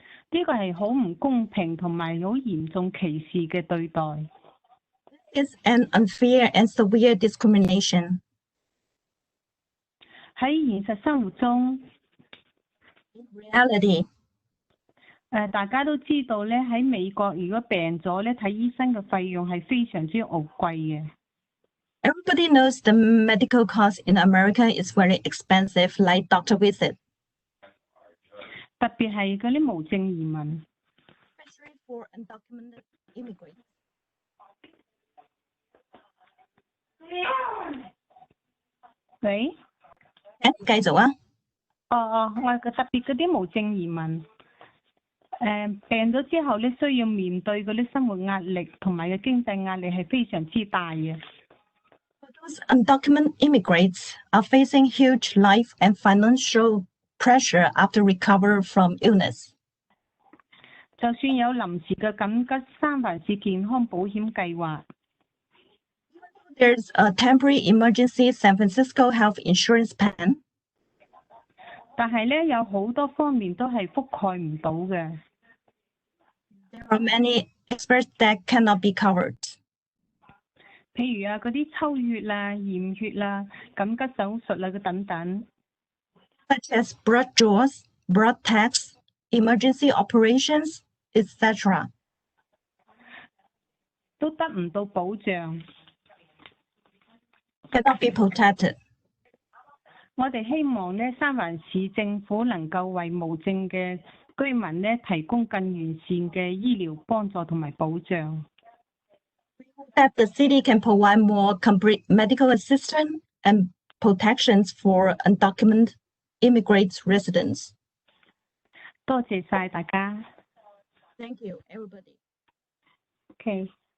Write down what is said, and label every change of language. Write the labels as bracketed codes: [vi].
[yue] 呢個係好唔公平同埋好嚴重歧視嘅對待。 [en] It's an unfair and severe discrimination. [yue] 喺現實生活中 [en] reality. [yue] 大家都知道咧，喺美國如果病咗咧，睇醫生嘅費用係非常之昂貴嘅。 [en] Everybody knows the medical cost in America is very expensive, like doctor visit. [yue] 特別係嗰啲無證移民。 [en] Especially for undocumented immigrants. [yue] 喂？繼續啊。我特別嗰啲無證移民，病咗之後咧，需要面對嗰啲生活壓力同埋嘅經濟壓力係非常之大嘅。 [en] Those undocumented immigrants are facing huge life and financial pressure after recover from illness. [yue] 就算有臨時嘅緊急三藩市健康保險計劃。 [en] There's a temporary emergency San Francisco health insurance plan. [yue] 但係咧，有好多方面都係覆蓋唔到嘅。 [en] There are many aspects that cannot be covered. [yue] 譬如嗰啲抽血啦、驗血啦、緊急手術啦等等。 [en] Such as blood draws, blood tests, emergency operations, etc. [yue] 都得唔到保障。 [en] Cannot be protected. [yue] 我哋希望咧，三藩市政府能夠為無證嘅居民咧提供更完善嘅醫療幫助同埋保障。 [en] That the city can provide more complete medical assistance and protections for undocumented immigrant residents. [yue] 多謝晒大家。 [en] Thank you, everybody. Okay.